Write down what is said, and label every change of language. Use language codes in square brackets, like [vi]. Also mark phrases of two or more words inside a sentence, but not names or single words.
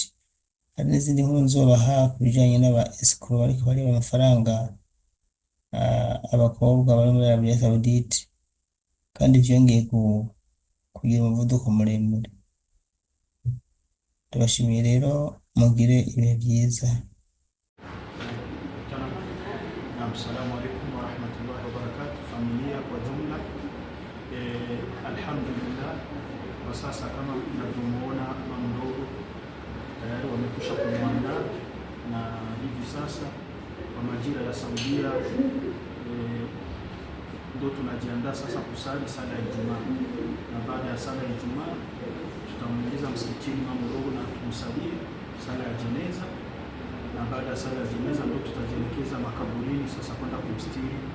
[rn] Hari n'izindi nkuru nzobaha ku bijanye n'aba escrow bariko bariba amafaranga abakobwa bari muri Arabia Saudite, kandi vyongeye kugira umuvuduko muremure. Ndabashimiye rero, mugire ibihe vyiza. [ar] السلام عليكم ورحمة الله وبركاته, [sw] familia kwa jumla. Alhamdulillah, kwa sasa kama mnavyomuona mama mdogo tayari wamekusha kumwandaa, na hivi sasa kwa majira ya Saudia ndio tunajiandaa sasa kusali sala ya Ijumaa, na baada ya sala ya Ijumaa tutamuingiza msikitini mama mdogo na tumsalie sala ya jeneza, na baada ya sala ya jeneza ndio tutajielekeza makaburini sasa kwenda kumstiri.